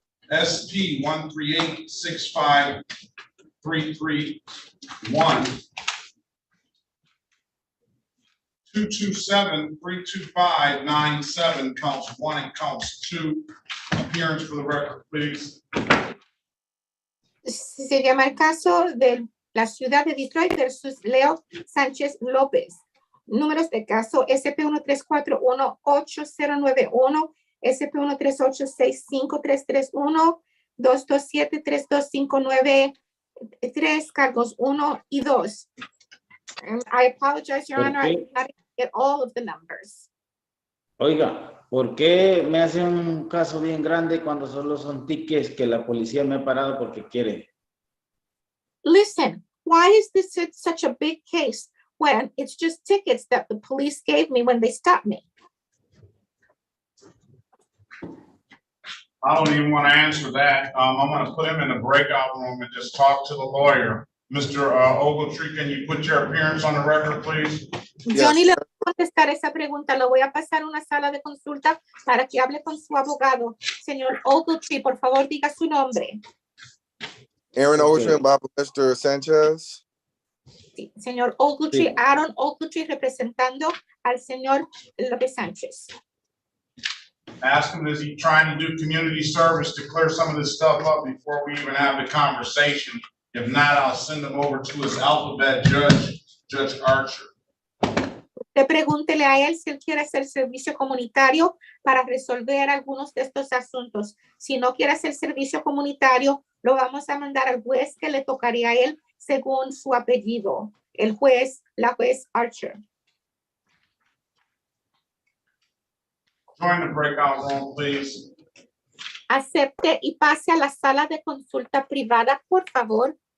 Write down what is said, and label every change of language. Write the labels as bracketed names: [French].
[English] SP 138-65331, 227-32597, counts 1 and counts 2. Appearance for the record, please. [Spanish] Se llama el caso de la ciudad de Detroit versus Leo Sánchez López. Números de caso SP13418091, SP13865331, 227-32593, cargos 1 y 2. [English] I apologize, Your Honor, I did not get all of the numbers. [Spanish] Oiga, ¿por qué me hacen un caso bien grande cuando solo son tickets que la policía me ha parado porque quiere? [English] Listen, why is this such a big case when it's just tickets that the police gave me when they stopped me? I don't even want to answer that. I'm going to put him in the breakout room and just talk to the lawyer. Mr. Ogletree, can you put your appearance on the record, please? [Spanish] Johnny, le voy a contestar esa pregunta. Lo voy a pasar a una sala de consulta para que hable con su abogado. Señor Ogletree, por favor, diga su nombre. [English] Aaron Ogletree, Mr. Sanchez. [Spanish] Sí, señor Ogletree, sí. Aaron Ogletree representando al señor López Sánchez. [English] Ask him, is he trying to do community service to clear some of this stuff up before we even have the conversation? If not, I'll send him over to his alphabet judge, Judge Archer. [Spanish] Usted pregúntele a él si él quiere hacer servicio comunitario para resolver algunos de estos asuntos. Si no quiere hacer servicio comunitario, lo vamos a mandar al juez que le tocaría a él según su apellido. El juez, la juez Archer. [English] Join the breakout room, please. [Spanish] Acepte y pase a la sala de consulta privada, por favor.